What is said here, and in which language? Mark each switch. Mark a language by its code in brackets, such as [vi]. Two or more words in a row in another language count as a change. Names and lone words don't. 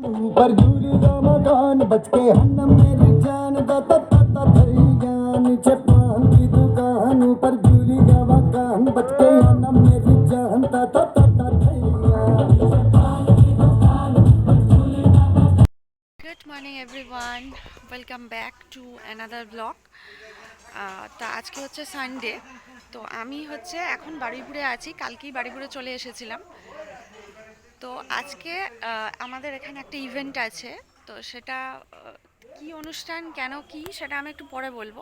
[hi] ऊपर झूली का मकान बच के हन्नम मेरी जान दा ता ता ता थई जान नीचे पान की दुकान ऊपर झूली का मकान बच के हन्नम मेरी जान दा ता ता ता थई [en] Good morning everyone, welcome back to another vlog. [bn] তো আজকে হচ্ছে সানডে, তো আমি হচ্ছে এখন বারুইপুরে আছি, কালকেই বারুইপুরে চলে এসেছিলাম। তো আজকে আমাদের এখানে একটা ইভেন্ট আছে, তো সেটা কি অনুষ্ঠান কেন কি সেটা আমি একটু পরে বলবো।